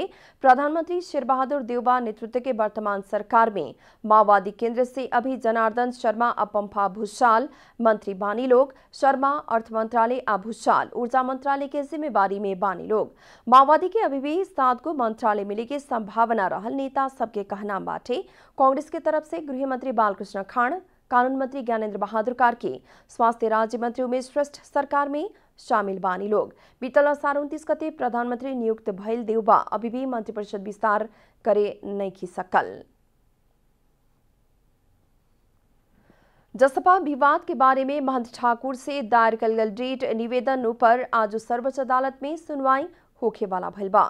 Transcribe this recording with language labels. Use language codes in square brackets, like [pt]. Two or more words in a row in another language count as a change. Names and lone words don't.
[bho] प्रधानमंत्री शेरबहादुर देउबा नेतृत्व के वर्तमान सरकार में माओवादी केंद्र से अभी जनार्दन शर्मा और पंफा भूषाल मंत्री बानी लोग। शर्मा अर्थ मंत्रालय और भूषाल ऊर्जा मंत्रालय के जिम्मेवारी में बानी लोग। माओवादी के अभी भी 7 को मंत्रालय मिले के संभावना रहल नेता सबके कहना बाटे। कांग्रेस के तरफ से गृह मंत्री बालकृष्ण खान, कानून मंत्री ज्ञानेन्द्र बहादुर कार्की, स्वास्थ्य राज्य मंत्री उमेश श्रेष्ठ सरकार में शामिल बानी लोग। बीतल 29 गते प्रधानमंत्री नियुक्त भइल देउबा अभी भी मंत्रिपरिषद विस्तार करे नहीं खी सकल। जसपा विवाद के बारे में महंत ठाकुर से दायर कल गल रिट निवेदन पर आज सर्वोच्च अदालत में सुनवाई होखे वाला भइल बा।